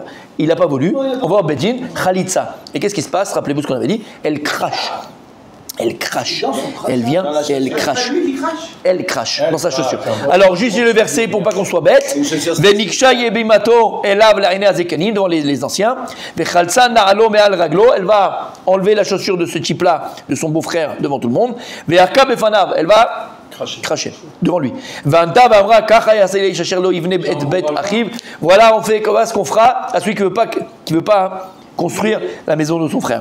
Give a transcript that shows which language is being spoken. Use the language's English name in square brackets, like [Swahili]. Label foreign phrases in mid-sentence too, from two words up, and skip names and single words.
[French] Il n'a pas voulu, on va au Bedin, Khalitsa. Et qu'est-ce qui se passe? Rappelez-vous ce qu'on avait dit, elle crache. Elle vient et elle crache. Elle crache dans sa chaussure. Alors, juste le verset pour pas qu'on soit bête. [Hebrew] ונגשה יבמתו אליו לעיני הזקנים [French] devant les anciens. [Hebrew] וחלצה נעלו מעל רגלו. [French] Elle va enlever la chaussure de ce type-là, de son beau-frère, devant tout le monde. [Hebrew] וירקה בפניו. [French] Elle va cracher devant lui. [Hebrew] וענתה ואמרה ככה יעשה לאיש אשר לא יבנה את בית אחיו. [French] Voilà, on fait ce qu'on fera à celui qui veut pas construire la maison de son frère.